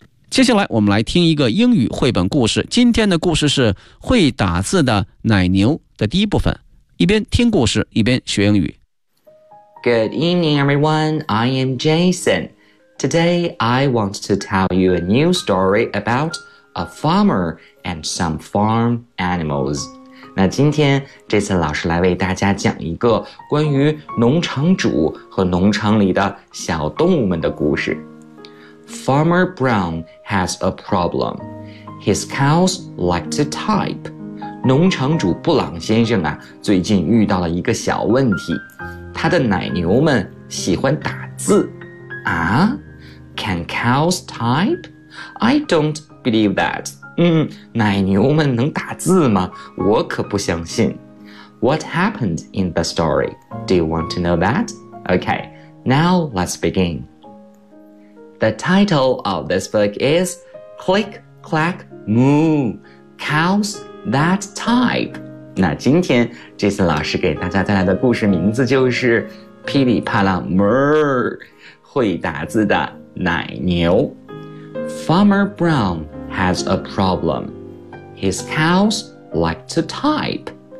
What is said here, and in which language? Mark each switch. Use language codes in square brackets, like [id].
[zh] 接下来我们来听一个英语绘本故事。今天的故事是会打字的奶牛的第一部分。一边听故事，一边学英语。 [en] Good evening, everyone. I am Jason. Today, I want to tell you a new story about a farmer and some farm animals. [zh] 那今天这次老师来为大家讲一个关于农场主和农场里的小动物们的故事。 [en] Farmer Brown has a problem. His cows like to type. [zh] 农场主布朗先生啊，最近遇到了一个小问题。他的奶牛们喜欢打字。 [en] 啊?Can cows type? I don't believe that. [zh] 奶牛们能打字吗?我可不相信。 [en] What happened in the story? Do you want to know that? Okay, now let's begin. The title of this book is Click, Clack, Moo, Cows That Type. [zh] 那今天这次老师给大家带来的故事名字就是噼里啪啦哞儿，会打字的奶牛。 [en] Farmer Brown has a problem. His cows like to type.